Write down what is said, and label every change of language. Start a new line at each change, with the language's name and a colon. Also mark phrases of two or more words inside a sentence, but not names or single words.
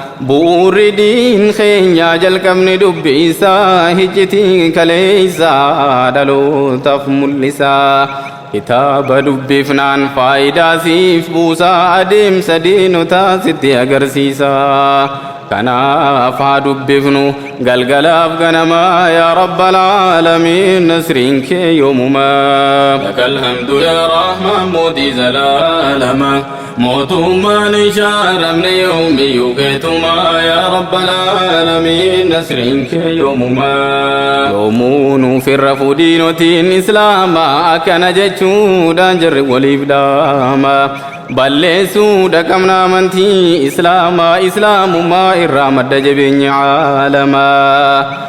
Oromo: Bu'uurri diin keenyaa jalqabni dubbisaa, hijjitii kaleessaa dhalootaaf mul'isa. Kitaaba dubbifnaan faayidaa siif buusaa, adeemsa diinotaa sitti agarsiisa. Kanaaf haa dubbifnu galgalaaf ganamaa,
Arabic: يا رب العالمين,
Oromo: nasriin kee yoomumaa.
Arabic: لك الحمد يا رحمن موتي زلالما،
Oromo: mootummaan ishaaramne yoomiyyuu keetumaa,
Arabic: يا رب العالمين,
Oromo: nasriin kee yoomumaa. Yoomuu nuuf irra fuudhiinotiin Islaamaa, akkana jechuudhaan jarri waliif dhaama. Balleessuu dhaqabna amantii Islaamaa, Islaamummaa irraa madda jabeenya caalamaa.